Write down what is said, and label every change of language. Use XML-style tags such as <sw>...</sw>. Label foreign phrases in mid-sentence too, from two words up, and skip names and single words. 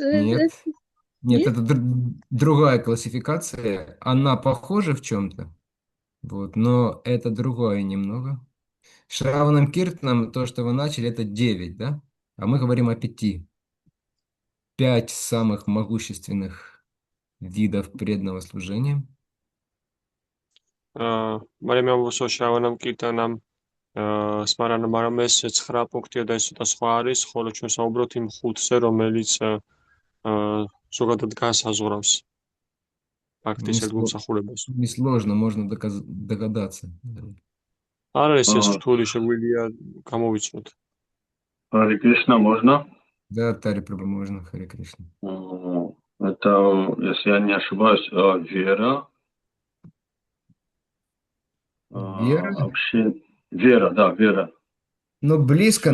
<ru>Нет. Нет, нет? это другая классификация. Она похожа в чем-то, вот, но это другое немного.</ru> <sa>श्रवणं कीर्तनं,</sa> <ru>то, что вы начали, это 9, да? А мы говорим о 5. 5 самых могущественных видов преданного служения.</ru> <ka>მაგრამ ამბობს</ka> <sa>श्रवणं कीर्तनं स्मरणं</sa> <ka>მაგრამ ეს 9 პუნქტია და ეს ცოტა სხვა არის, ხოლო ჩვენ საუბრობთ იმ 5-ზე, რომელიც ზოგადად განსაზღვრავს ფაქტის ერთგულმსახურებას.</ka> <ru>Несложно, можно догадаться.</ru> <ka>არ არის ეს რთული, შეგვიძლია გამოვიცნოთ.</ka> <ru>Харе Кришна, можно? Да, Тари Прабху, можно, Харе Кришна. Это, если я не ошибаюсь, вера. Вера? Вообще, вера, да, вера. Ну, близко,</ru>